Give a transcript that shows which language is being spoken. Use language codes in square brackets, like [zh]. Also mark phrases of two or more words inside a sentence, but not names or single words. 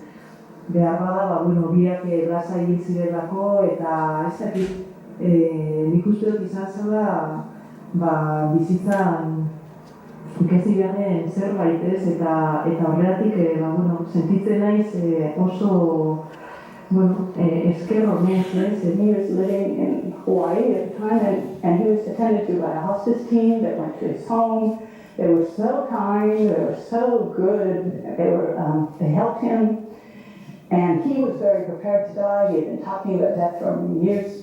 [eu] Behar bada, biak lasai hil zirelako eta ez dakit, nik uste dut izan zela bizitzan ikasi beharren zerbait, ez? Eta horregatik sentitzen naiz oso esker honez, ez? [en] He was living in Hawaii at the time, and he was attended to by a hospice team that went to his home. They were so kind, they were so good, they helped him. And he was very prepared to die. He had been talking about death for years.